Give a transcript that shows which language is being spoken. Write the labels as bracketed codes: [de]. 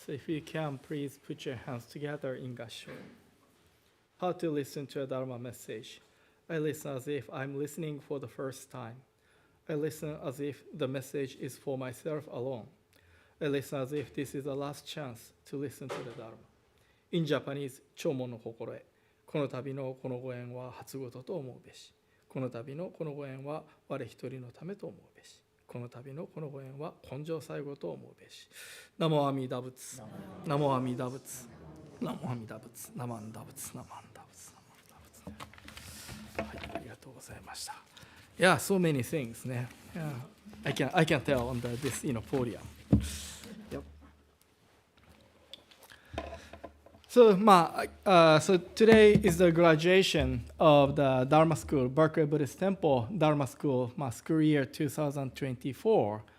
[en] So if you can, please put your hands together in Gassho. How to listen to a Dharma message. I listen as if I'm listening for the first time. I listen as if the message is for myself alone. I listen as if this is the last chance to listen to the Dharma. In Japanese, [ja] 聴聞の心得。この度のこのご縁は初ごとと思うべし。この度のこのご縁は我一人のためと思うべし。この度のこのご縁は根性最後と思うべし。ナモ阿弥陀仏。ナモ阿弥陀仏。ナモ阿弥陀仏。ナマンダ仏。ナマンダ仏。ナマンダ仏。はい、ありがとうございました。 [en] Yeah, so many things ね。 Yeah, I can tell on this podium. Yep. So today is the graduation of the Dharma School, Berkeley Buddhist Temple Dharma School, school year 2024.